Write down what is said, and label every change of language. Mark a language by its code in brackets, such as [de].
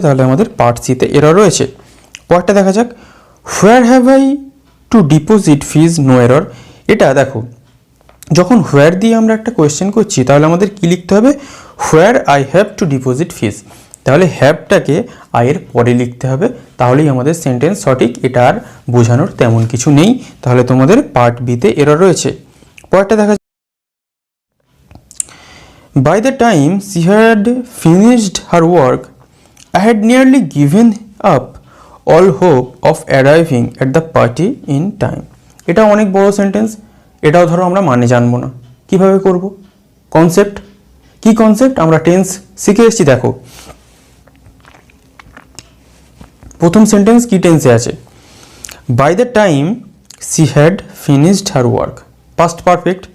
[bn] তাহলে আমাদের পার্ট সিতে এরর রয়েছে। পরেরটা দেখা যাক, [en] Where have I to deposit fees, no error. [bn] এটা দেখো যখন হোয়ার দিয়ে আমরা একটা কোয়েশ্চেন করছি তাহলে আমাদের কি লিখতে হবে, [en] Where I have to deposit fees. [bn] তাহলে হ্যাভটাকে আয়ের পরে লিখতে হবে, তাহলেই আমাদের সেন্টেন্স সঠিক, এটা আর বোঝানোর তেমন কিছু নেই। তাহলে তোমাদের পার্ট বিতে এরর রয়েছে। পরেরটা দেখা, [en] by the time she had finished her work I had nearly given up all hope of arriving at the party in time। [bn] এটা অনেক বড় সেন্টেন্স, এটাও ধরো আমরা মানে জানবো না, কিভাবে করব। কনসেপ্ট কি, কনসেপ্ট আমরা টেন্স শিখে এসেছি। দেখো প্রথম সেন্টেন্স কি টেন্সে আছে, [en] by the time she had finished her work, [bn] past perfect.